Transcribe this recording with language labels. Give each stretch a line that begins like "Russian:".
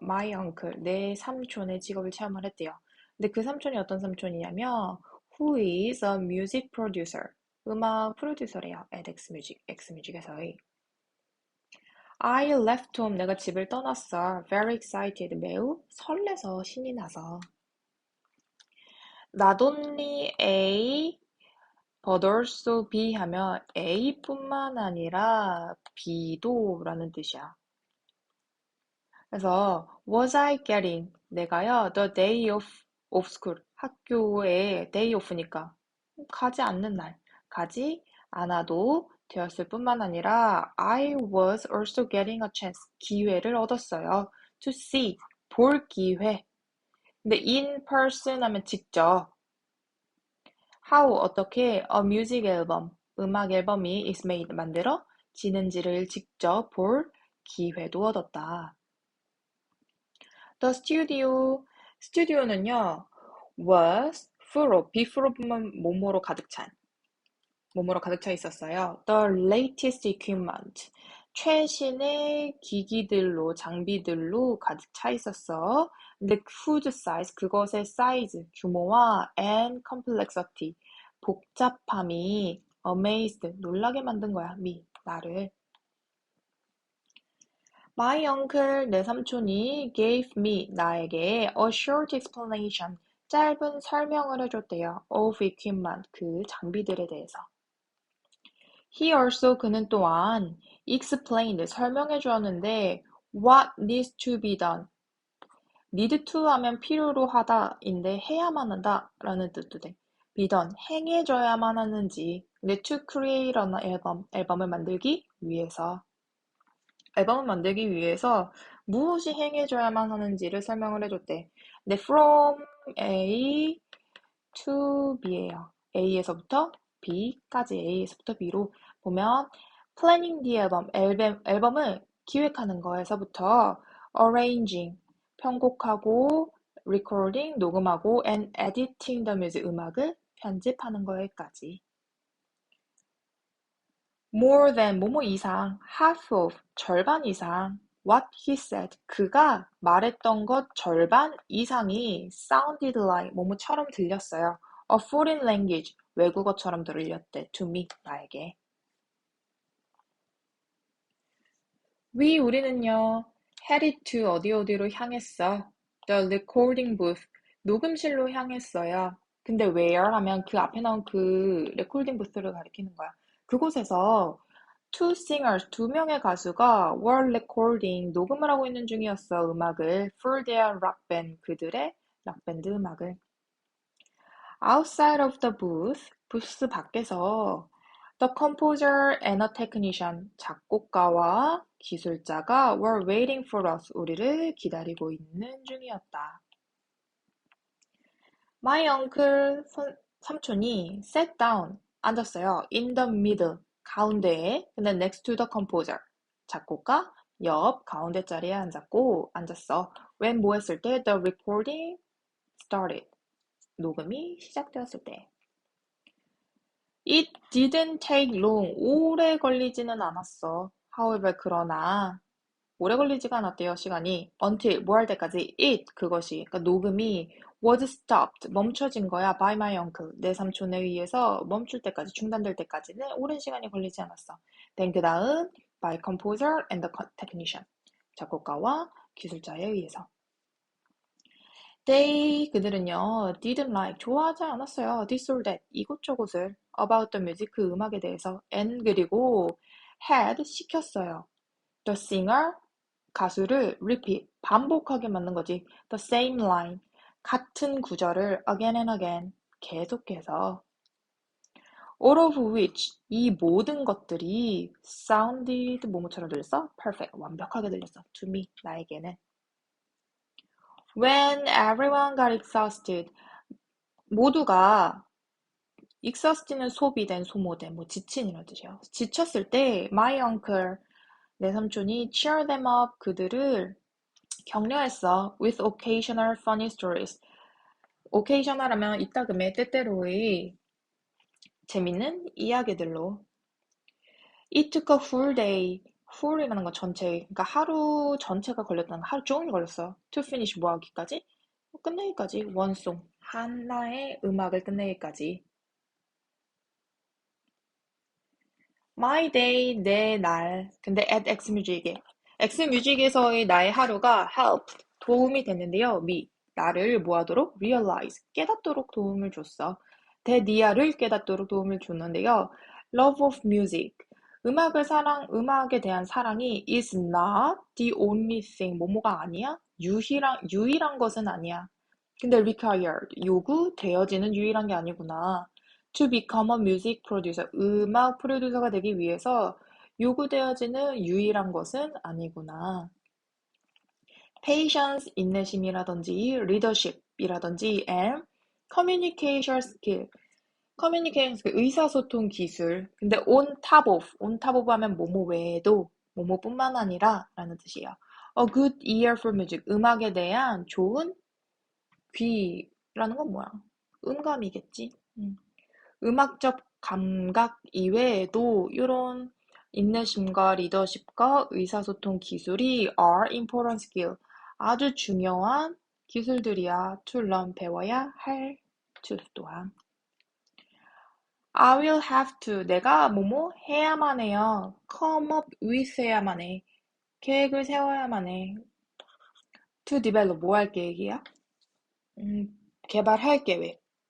English: My uncle
Korean: 내 삼촌의 직업을 체험을 했대요. 근데 그 삼촌이 어떤 삼촌이냐면
English: who is a music producer
Korean: 음악 프로듀서래요. at Xmusic에서의
English: I left home
Korean: 내가 집을 떠났어.
English: Very excited
Korean: 매우 설레서 신이 나서
English: Not only A, but also B
Korean: 하면 A뿐만 아니라 B도 라는 뜻이야. 그래서
English: was I getting
Korean: 내가요
English: the day of school
Korean: 학교에
English: day off니까
Korean: 가지 않는 날 가지 않아도 되었을 뿐만 아니라
English: I was also getting a chance
Korean: 기회를 얻었어요.
English: to see
Korean: 볼 기회. 근데
English: in person
Korean: 하면 직접
English: how
Korean: 어떻게
English: a music album
Korean: 음악 앨범이
English: is made
Korean: 만들어지는지를 직접 볼 기회도 얻었다.
English: The studio,
Korean: 스튜디오는요,
English: was full of, be full of면
Korean: 뭐뭐로 가득 차 있었어요.
English: The latest equipment,
Korean: 최신의 기기들로, 장비들로 가득 차 있었어. 근데
English: whose size,
Korean: 그것의 사이즈, 규모와
English: and complexity,
Korean: 복잡함이
English: amazed,
Korean: 놀라게 만든 거야, 나를.
English: My uncle,
Korean: 내 삼촌이
English: gave me,
Korean: 나에게
English: a short explanation,
Korean: 짧은 설명을 해줬대요.
English: of equipment,
Korean: 그 장비들에 대해서.
English: He also,
Korean: 그는 또한
English: explained,
Korean: 설명해 주었는데
English: what needs to be done. need to
Korean: 하면 필요로 하다인데 해야만 한다 라는 뜻도 돼.
English: be done,
Korean: 행해져야만 하는지. 근데
English: to create an album,
Korean: 앨범을 만들기 위해서. 앨범을 만들기 위해서 무엇이 행해져야만 하는지를 설명을 해줬대. 근데
English: from A to B
Korean: 예요. A에서부터 B까지 A에서부터 B로 보면
English: planning the album,
Korean: 앨범을 기획하는 거에서부터
English: arranging,
Korean: 편곡하고
English: recording,
Korean: 녹음하고
English: and editing the music,
Korean: 음악을 편집하는 거에까지.
English: more than
Korean: 뭐뭐 이상,
English: half of
Korean: 절반 이상,
English: what he said
Korean: 그가 말했던 것 절반 이상이
English: sounded like
Korean: 뭐뭐처럼 들렸어요.
English: a foreign language
Korean: 외국어처럼 들렸대
English: to me
Korean: 나에게. 우리는요
English: headed to
Korean: 어디로 향했어.
English: the recording booth
Korean: 녹음실로 향했어요. 근데 where 하면 그 앞에 나온 그 레코딩 부스를 가리키는 거야. 그곳에서
English: two singers,
Korean: 두 명의 가수가
English: were recording,
Korean: 녹음을 하고 있는 중이었어, 음악을.
English: for their rock band,
Korean: 그들의 락밴드 음악을.
English: outside of the booth,
Korean: 부스 밖에서
English: the composer and a technician,
Korean: 작곡가와 기술자가
English: were waiting for us,
Korean: 우리를 기다리고 있는 중이었다.
English: My uncle,
Korean: 삼촌이
English: sat down,
Korean: 앉았어요.
English: in the middle,
Korean: 가운데에. 근데
English: next to the composer,
Korean: 작곡가 옆 가운데 자리에 앉았어.
English: when
Korean: 뭐 했을 때?
English: The recording started,
Korean: 녹음이 시작되었을 때.
English: It didn't take long,
Korean: 오래 걸리지는 않았어.
English: However,
Korean: 그러나 오래 걸리지가 않았대요, 시간이.
English: until,
Korean: 뭐 할 때까지? 그것이, 그러니까 녹음이
English: was stopped,
Korean: 멈춰진 거야,
English: by my uncle,
Korean: 내 삼촌에 의해서 멈출 때까지, 중단될 때까지는 오랜 시간이 걸리지 않았어.
English: then
Korean: 그 다음,
English: by composer and the technician,
Korean: 작곡가와 기술자에 의해서. 그들은요,
English: didn't like,
Korean: 좋아하지 않았어요.
English: this or that,
Korean: 이곳저곳을,
English: about the music,
Korean: 그 음악에 대해서,
English: and
Korean: 그리고
English: had,
Korean: 시켰어요.
English: the singer,
Korean: 가수를
English: repeat,
Korean: 반복하게 만든 거지.
English: the same line,
Korean: 같은 구절을
English: again and again,
Korean: 계속해서.
English: all of which,
Korean: 이 모든 것들이
English: sounded
Korean: 뭐뭐처럼 들렸어?
English: perfect,
Korean: 완벽하게 들렸어.
English: to me,
Korean: 나에게는.
English: when everyone got exhausted,
Korean: 모두가 exhaust는 소비된, 소모된, 뭐 지친이라는 뜻이에요. 지쳤을 때
English: my uncle,
Korean: 내 삼촌이
English: cheer them up,
Korean: 그들을 격려했어.
English: with occasional funny stories.
Korean: occasional 하면 이따금의 때때로의 재밌는 이야기들로.
English: It took a full day.
Korean: full이라는 건 전체, 그러니까 하루 전체가 걸렸다는 거, 하루 종일 걸렸어.
English: to finish
Korean: 뭐 하기까지? 끝내기까지.
English: one song.
Korean: 하나의 음악을 끝내기까지.
English: My day,
Korean: 내 날. 근데 at Xmusic에. Xmusic에서의 나의 하루가
English: helped,
Korean: 도움이 됐는데요. me. 나를 뭐하도록?
English: realize,
Korean: 깨닫도록 도움을 줬어. 데디아를 깨닫도록 도움을 줬는데요.
English: love of music,
Korean: 음악에 대한 사랑이
English: is not the only thing,
Korean: 뭐뭐가 아니야? 유일한 것은 아니야. 근데
English: required,
Korean: 요구되어지는 유일한 게 아니구나.
English: To become a music producer,
Korean: 음악 프로듀서가 되기 위해서 요구되어지는 유일한 것은 아니구나.
English: patience,
Korean: 인내심이라든지
English: leadership이라든지 and communication skill, communication skill,
Korean: 의사소통 기술. 근데
English: on top of
Korean: 하면 뭐뭐 외에도 뭐뭐뿐만 아니라 라는 뜻이에요.
English: A good ear for music,
Korean: 음악에 대한 좋은 귀라는 건 뭐야? 음감이겠지. 음악적 감각 이외에도 이런 인내심과 리더십과 의사소통 기술이
English: are important skill,
Korean: 아주 중요한 기술들이야.
English: to learn,
Korean: 배워야 할
English: to 또한. I will have to,
Korean: 내가 뭐뭐 해야만 해요.
English: come up with
Korean: 해야만 해. 계획을 세워야만 해.
English: to develop,
Korean: 뭐 할 계획이야? 개발할 계획.